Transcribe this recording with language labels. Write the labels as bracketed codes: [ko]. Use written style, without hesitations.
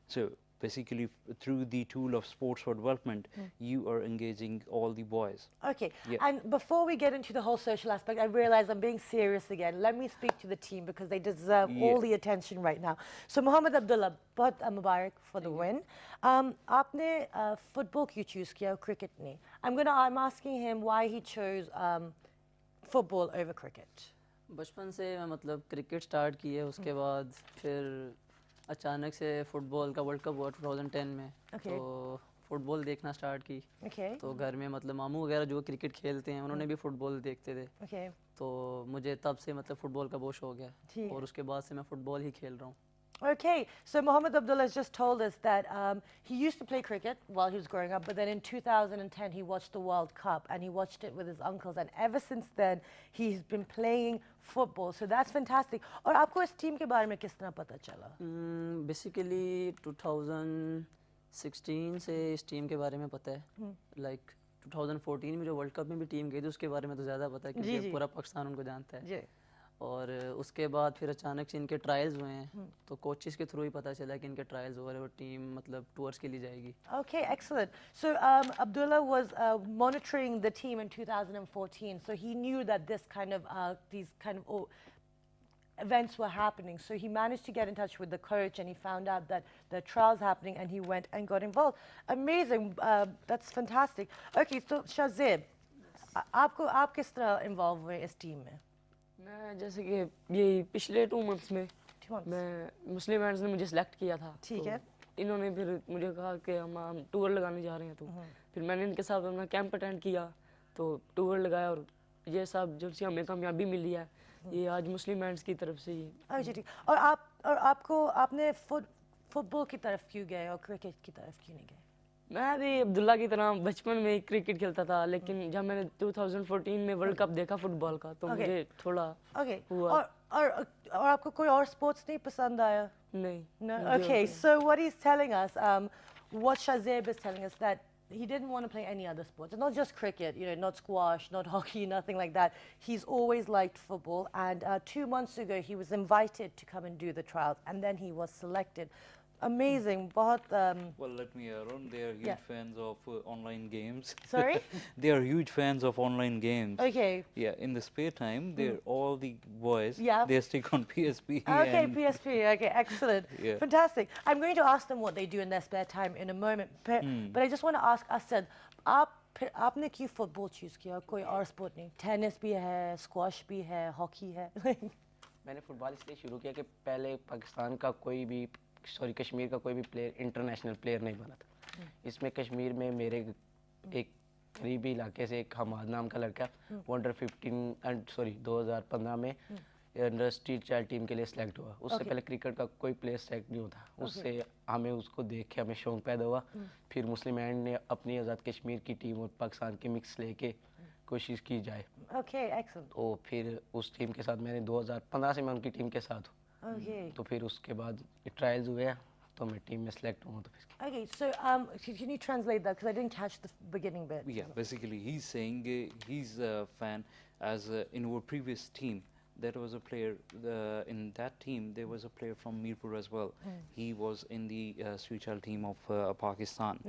[en] So basically, through the tool of sports for development, you are engaging all the boys. Okay, Yeah. and before we get into the whole social aspect, I realize I'm being serious again. Let me speak to the team because they deserve all the attention right now. So Mohammed Abdullah, [hi] बहुत मुबारक [en] for the win. [hi] आपने football क्यों choose किया और cricket नहीं? [en] I'm asking him why he chose football over cricket. [hi] बचपन से मैं मतलब क्रिकेट स्टार्ट की है, उसके बाद फिर अचानक से फुटबॉल का वर्ल्ड कप हुआ 2010 में। [en] Okay. [hi] तो फुटबॉल देखना स्टार्ट की। [en] Okay. [hi] तो घर में मतलब मामू वगैरह जो क्रिकेट खेलते हैं उन्होंने भी फुटबॉल देखते थे। [en] Okay. [hi] तो मुझे तब से मतलब फुटबॉल का बहुत शौक है ठीक है। और उसके बाद से मैं फुटबॉल ही खेल रहा हूँ। [en] Okay, so Mohammed Abdullah has just told us that he used to play cricket while he was growing up, but then in 2010 he watched the World Cup and he watched it with his uncles, and ever since then he's been playing football. So that's fantastic. [hi] और आपको इस team के बारे में किस तरह पता चला? बेसिकली 2016 से इस टीम के बारे में पता है। लाइक 2014 में जो वर्ल्ड कप में भी टीम गई थी उसके बारे में तो ज़्यादा पता है क्योंकि पूरा पाकिस्तान उनको जानता है। जी। और उसके बाद फिर अचानक से इनके ट्रायल्स हुए हैं तो कोचेस के थ्रू ही पता चला कि इनके ट्रायल्स हो रहे हैं और टीम मतलब टूर्स के लिए जाएगी। [en] Okay, excellent. So Abdullah was monitoring the team in 2014, so he knew that these kind of events were happening. So he managed to get in touch with the coach and he found out that the trials happening and he went and got involved. Amazing. That's fantastic. Okay, so Shazib, [hi] आप किस तरह involved हुए इस team में? मैं जैसे कि ये पिछले 2 मंथ्स में मैं मुस्लिम हैंड्स ने मुझे सेलेक्ट किया था। ठीक है। इन्होंने फिर मुझे कहा कि हम टूर लगाने जा रहे हैं, तो फिर मैंने इनके साथ अपना कैंप अटेंड किया, तो टूर लगाया और ये सब जो सी हमें कामयाबी मिली है ये आज मुस्लिम हैंड्स की तरफ से ही। अच्छा ठीक। और आपने फुटबॉल की तरफ क्यों गए और क्रिकेट की तरफ क्यों नहीं गए? मैं भी अब्दुल्ला की तरह बचपन में क्रिकेट खेलता था, लेकिन जब मैंने 2014 में वर्ल्ड कप देखा फुटबॉल का तो मुझे थोड़ा हुआ। और आपको कोई और स्पोर्ट्स नहीं पसंद आया? नहीं। [en] No. Okay, so what he's telling us, what Shazib is telling us, that he didn't want to play any other sports, and not just cricket, not squash, not hockey, nothing like that. He's always liked football, and 2 months ago he was invited to come and do the trials, and then he was selected. Amazing. Well, let me add on. They are huge fans of online games. Sorry? They are huge fans of online games. Okay. Yeah, in the spare time, they're all the boys. Yeah. They stick on PSP. Okay, and PSP. Okay, excellent. Yeah. Fantastic. I'm going to ask them what they do in their spare time in a moment. But I just want to ask Asad, आप [hi] फिर आपने क्यों football choose किया, कोई और sport नहीं? Tennis भी है, स्क्वॉश भी है, हॉकी है। मैंने फुटबॉल इसलिए शुरू किया कि पहले पाकिस्तान का कोई भी कश्मीर का कोई भी प्लेयर इंटरनेशनल प्लेयर नहीं बना था। इसमें कश्मीर में मेरे एक करीबी इलाके से एक हमाद नाम का लड़का वो अंडर 2015 में अंडर स्ट्रीट चाइल्ड टीम के लिए सिलेक्ट हुआ। उससे पहले क्रिकेट का कोई प्लेयर सेलेक्ट नहीं होता। उससे हमें उसको देख के हमें शौक पैदा हुआ। फिर मुस्लिम एंड ने अपनी आज़ाद कश्मीर की टीम और पाकिस्तान के मिक्स लेके कोशिश की जाए। Okay, excellent. तो फिर उस टीम के साथ मैंने 2015 से मैं उनकी टीम के साथ हूँ। ओके। तो फिर उसके बाद ट्रायल्स हुए तो मैं टीम में सेलेक्ट हुआ। तो [en] Okay, so can you translate that because I didn't catch the beginning bit. Yeah, basically he's saying he's a fan as in our previous team there was a player in that team there was a player from Mirpur as well. He was in the street child team of Pakistan.